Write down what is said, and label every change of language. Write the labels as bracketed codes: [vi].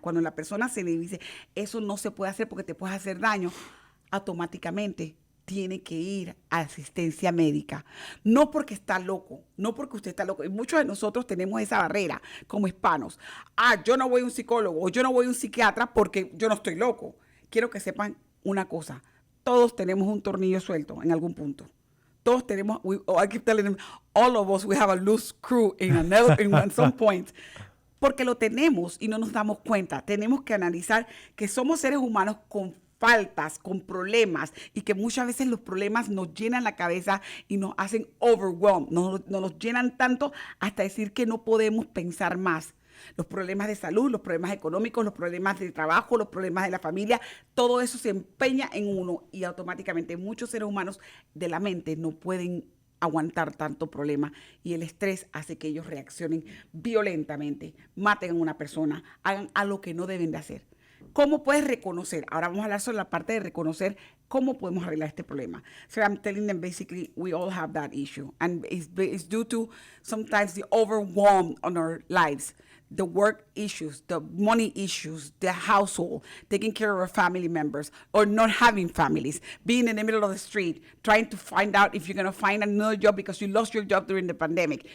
[es] Cuando la persona se le dice, eso no se puede hacer porque te puedes hacer daño, automáticamente tiene que ir a asistencia médica. No porque está loco, no porque usted está loco. Y muchos de nosotros tenemos esa barrera como hispanos. Yo no voy a un psicólogo o yo no voy a un psiquiatra porque yo no estoy loco. Quiero que sepan una cosa. Todos tenemos un tornillo suelto en algún punto. Todos tenemos, [en] I keep telling them, all of us, we have a loose screw in some point. [es] Porque lo tenemos y no nos damos cuenta. Tenemos que analizar que somos seres humanos con faltas, con problemas, y que muchas veces los problemas nos llenan la cabeza y nos hacen overwhelmed, nos llenan tanto hasta decir que no podemos pensar más. Los problemas de salud, los problemas económicos, los problemas de trabajo, los problemas de la familia, todo eso se empeña en uno y automáticamente muchos seres humanos de la mente no pueden aguantar tanto problema y el estrés hace que ellos reaccionen violentamente, maten a una persona, hagan algo que no deben de hacer. ¿Cómo puedes reconocer? Ahora vamos a hablar sobre la parte de reconocer cómo podemos arreglar este problema. [en] So I'm telling them basically we all have that issue and it's due to sometimes the overwhelm on our lives. The work issues, the money issues, the household, taking care of our family members or not having families, being in the middle of the street, trying to find out if you're going to find another job because you lost your job during the pandemic.